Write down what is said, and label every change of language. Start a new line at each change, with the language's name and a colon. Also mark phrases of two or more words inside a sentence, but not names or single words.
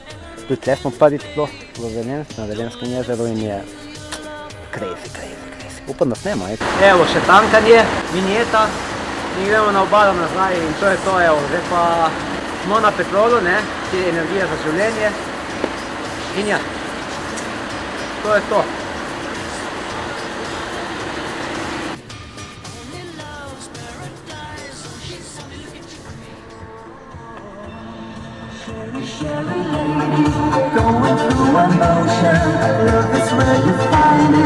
Slovenian: Tudi tle smo prvič sploh na Velenskem jezeru in je crazy. Upam, da snema. Evo, še tankanje, vinjeta in gremo na obalo nazaj in to je to, evo. Zdaj pa smo na petrolu, ki je energija za življenje in ja, to je to.
English: Going through emotion, love is where you find it.